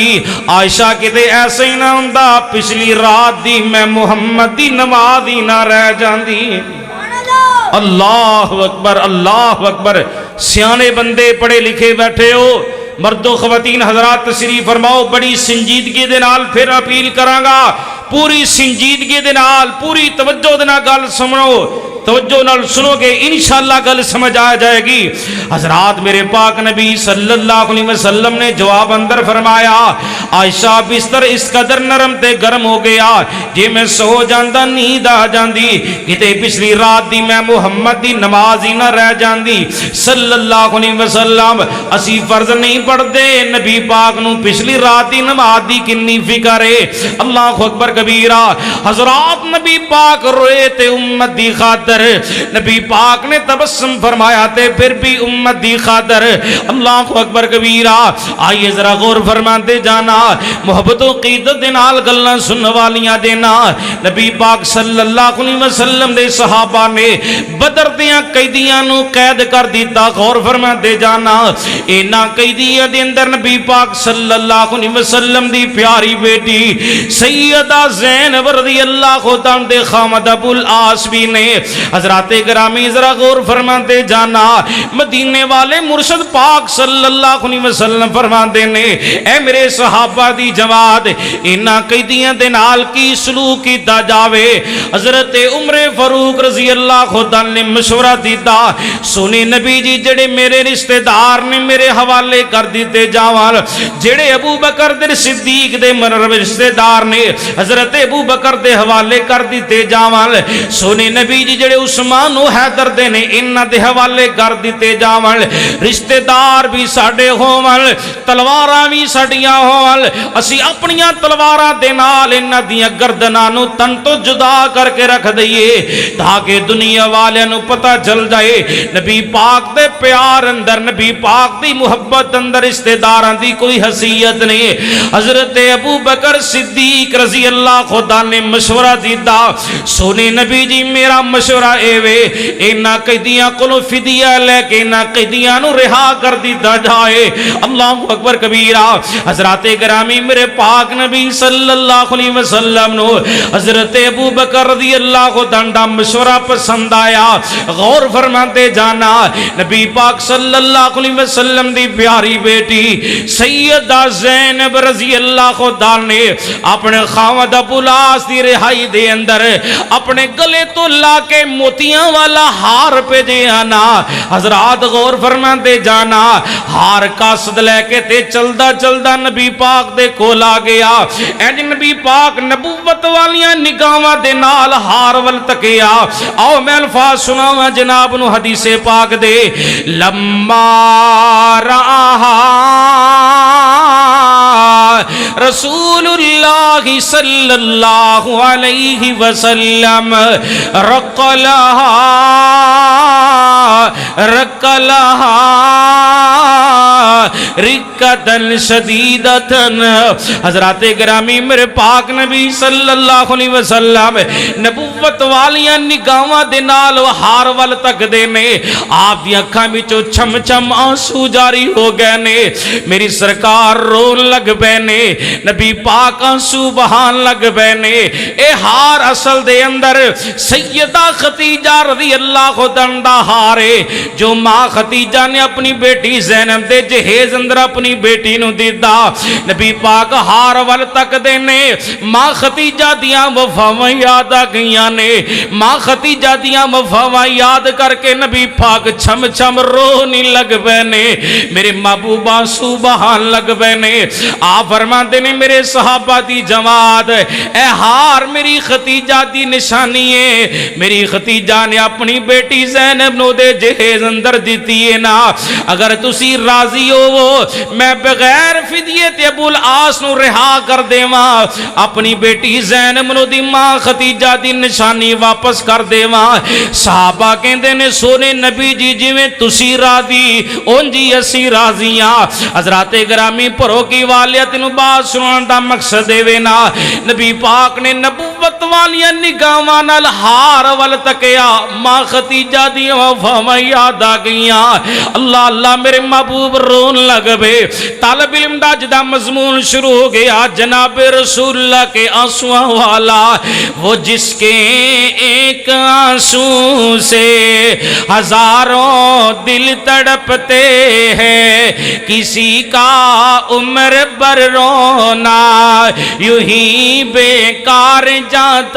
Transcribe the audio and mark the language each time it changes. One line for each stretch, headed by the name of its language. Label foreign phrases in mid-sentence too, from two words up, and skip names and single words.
Punjabi: عائشہ کتے ایسے ہی نہ ہوندا پچھلی رات دی میں محمد دی نماز ہی نہ رہ جاندی.
Arabic: اللہ اکبر اللہ اکبر.
Punjabi: سیانے بندے پڑھے لکھے بیٹھے ہو، مرد و خواتین حضرات تشریف فرماؤ. بڑی سنجیدگی دے نال پھر اپیل کراں گا، پوری سنجیدگی دے نال پوری توجہ دے نال گل سنو، توجہ نال سنو گے
Arabic: انشاءاللہ
Punjabi: گل سمجھ آ جائے گی. حضرات میرے پاک نبی
Arabic: صلی اللہ علیہ وسلم
Punjabi: نے جواب اندر فرمایا عائشہ بستر اس قدر نرم تے گرم ہو گیا جے میں سو جاندا نیند آ جاندی، کتے پچھلی رات دی میں محمد دی نماز ہی نہ رہ جاندی
Arabic: صلی اللہ علیہ وسلم.
Punjabi: اسی فرض نہیں پڑھدے نبی پاک نو پچھلی رات دی نماز دی کنی فکر ہے.
Arabic: اللہ اکبر کبیرہ.
Punjabi: حضرات نبی پاک روئے تے امت دی خاطر اندر نبی پاک نے تبسم فرمایا تے پھر بھی امت دی خاطر
Arabic: اللہ اکبر کبیرہ
Punjabi: آئیے ذرا غور فرماتے جانا محبت و قیدت دے نال گلاں سنن والیاں دینا نبی پاک
Arabic: صلی اللہ علیہ وسلم
Punjabi: دے صحابہ نے بدر دیاں قیدیاں نو قید کر دیتا غور فرماتے جانا اینا قیدیاں دے اندر نبی پاک
Arabic: صلی اللہ علیہ وسلم
Punjabi: دی پیاری بیٹی سیدہ زینب
Arabic: رضی اللہ عنہ
Punjabi: دے خامد ابو العاص بھی نے حضرات گرامی ذرا غور فرماتے جانا مدینے والے مرشد پاک
Arabic: صلی اللہ علیہ وسلم
Punjabi: فرماتے نے اے میرے صحابہ دی جماعت انہاں قیدیاں دے نال کی سلوک کیتا جاوے حضرت عمر فاروق
Arabic: رضی اللہ عنہ
Punjabi: نے مشورہ دیتا سونے نبی جی جڑے میرے رشتہ دار نے میرے حوالے کر دیتے جاوال جڑے ابو بکر دے صدیق دے رشتہ دار نے حضرت ابو بکر دے حوالے کر دیتے جاوال سونے نبی جی جڑے عثمان و حیدر دے نے انہاں دے حوالے کر دیتے جاوال رشتہ دار بھی ساڈے ہووال تلواراں بھی ساڈیاں ہووال اسی اپنیاں تلواراں دے نال انہاں دیاں گردناں نو تن تو جدا کر کے رکھ دئیے تاکہ دنیا والے نو پتہ چل جائے نبی پاک دے پیار اندر نبی پاک دی محبت اندر رشتہ داراں دی کوئی حیثیت نہیں حضرت ابو بکر صدیق
Arabic: رضی اللہ عنہ
Punjabi: نے مشورہ دیتا سونے نبی جی میرا مشورہ اے وے انہاں قیدیاں کولوں فدیہ لے کے انہاں قیدیاں نو رہا کر دیتا جائے
Arabic: اللہ اکبر کبیرہ
Punjabi: حضرات گرامی میرے پاک نبی
Arabic: صلی اللہ علیہ وسلم
Punjabi: نو حضرت ابو بکر
Arabic: رضی اللہ عنہ
Punjabi: مشورہ پسند آیا غور فرماتے جانا نبی پاک
Arabic: صلی اللہ علیہ وسلم
Punjabi: دی پیاری بیٹی سیدہ زینب
Arabic: رضی اللہ عنہ
Punjabi: نے اپنے خاوند ابو العاص دی رہائی دے اندر اپنے گلے تو لا کے موتیاں والا ہار پہ دے آنا حضرات غور فرماتے جانا ہار قاصد لے کے تے چلدا چلدا نبی پاک دے کول آ گیا اینج نبی پاک نبوت والیاں نگاہاں دے نال ہار ول تکیا آؤ میں الفاظ سناواں جناب نو حدیث پاک دے
Arabic: لما رہا رسول اللہ صلی اللہ علیہ وسلم رق لہا رکتن شدیدتن
Punjabi: حضرات گرامی میرے پاک نبی
Arabic: صلی اللہ علیہ وسلم
Punjabi: نبوت والیاں نگاہاں دے نال ہار ول تک دے نے آپ دی اکھاں وچوں چھم چھم آنسو جاری ہو گئے نے میری سرکار رون لگ پے نے نبی پاک آنسو بہان لگ پے نے اے ہار اصل دے اندر سیدہ خدیجہ
Arabic: رضی اللہ عنہ
Punjabi: ہارے جو ماں خدیجہ نے اپنی بیٹی زینب دے جہیز اندر اپنی بیٹی نو دیتا نبی پاک ہار ول تک دے نے ماں خدیجہ دیاں وفاواں یاد آ گئیاں نے ماں خدیجہ دیاں وفاواں یاد کر کے نبی پاک چھم چھم رونے لگ پے نے میرے محبوب آنسو بہان لگ پے نے آپ فرماتے نے میرے صحابہ دی جماعت اے ہار میری خدیجہ دی نشانی ہے میری خدیجہ نے اپنی بیٹی زینب نو دے جہیز اندر دیتی ہے نا اگر تسی راضی ہو میں بغیر فدیے تے ابو العاص نو رہا کر دیواں اپنی بیٹی زینب نو دی ماں خدیجہ دی نشانی واپس کر دیواں صحابہ کہندے نے سونے نبی جی جویں تسی راضی اون جی اسی راضیاں حضرات گرامی پرو کی والیت نو بات سنان دا مقصد دے نا نبی پاک نے نبوت والیاں نگاہاں نال ہار ول تکیا ماں خدیجہ دی وفاواں یاد آ گئیاں اللہ اللہ میرے محبوب رون لگ پے طالب علم دا جدا مضمون شروع ہو گیا جناب رسول اللہ کے آنسواں والا
Urdu: وہ جس کے ایک آنسو سے ہزاروں دل تڑپتے ہیں کسی کا عمر بر رونا یوں ہی بیکار جاتا